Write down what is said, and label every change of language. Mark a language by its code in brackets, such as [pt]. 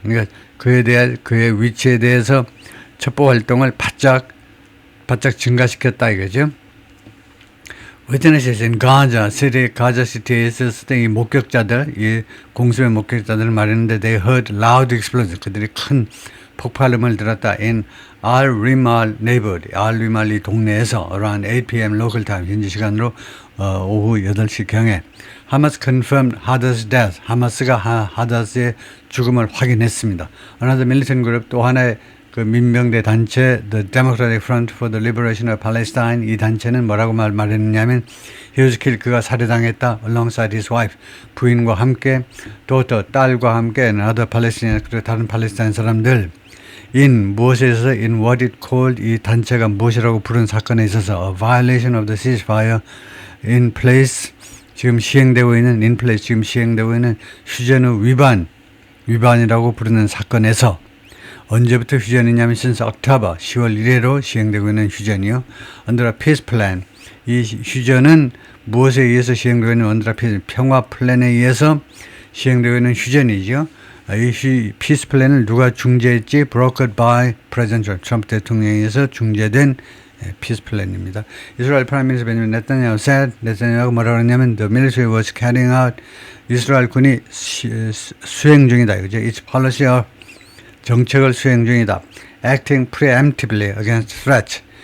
[ko] 그러니까 그의 위치에 대해서 첩보 활동을 바짝 증가시켰다 이거죠. [en] Witnesses in Gaza City [ko] 에 있었을 때 이 목격자들, 이 공습의 목격자들을 말했는데 [en] they heard loud explosions. [ko] 그들이 큰 폭발음을 들었다. [en] In Al-Rimal neighborhood, Al-Rimal [ko] 이 동네에서 [en] around 8 p.m. local time, [ko] 현지 시간으로 오후 8시경에 하마스 [en] confirmed Hadad's death. [ko] 하마스가 하다스의 죽음을 확인했습니다. [en] Another militant group, [ko] 또 하나의 그 민병대 단체 [en] The Democratic Front for the Liberation of Palestine, [ko] 이 단체는 뭐라고 말했느냐면 [en] he was killed, [ko] 그가 살해당했다 [en] alongside his wife, [ko] 부인과 함께 [en] daughter, [ko] 딸과 함께 [en] and other Palestinians, [ko] 그리고 다른 팔레스타인 사람들 [en] in 무엇에서 in what it called, [ko] 이 단체가 무엇이라고 부른 사건에 있어서 [en] a violation of the ceasefire in place, [ko] 지금 시행되고 있는 in place, 지금 시행되고 있는 휴전의 위반이라고 부르는 사건에서 언제부터 휴전이냐면 [en] since October [ko] 10월 1일로 시행되고 있는 휴전이요. [en] Under a peace plan. [ko] 이 휴전은 무엇에 의해서 시행되고 있는 [en] under a peace, [ko] 평화 플랜에 의해서 시행되고 있는 휴전이죠. 이 peace 플랜을 누가 중재했지? [en] Brokered by President Trump [ko] 대통령에 의해서 중재된 [en] peace 플랜입니다. [ko] 이스라엘 프라임 미니스터 베냐민 네타냐후 네타냐후가 뭐라고 했냐면 [en] the military was carrying out, [ko] 이스라엘 군이 수행 중이다. 그죠? [en] Its policy of [ko] 정책을 수행 중이다. [en] Acting preemptively against threats.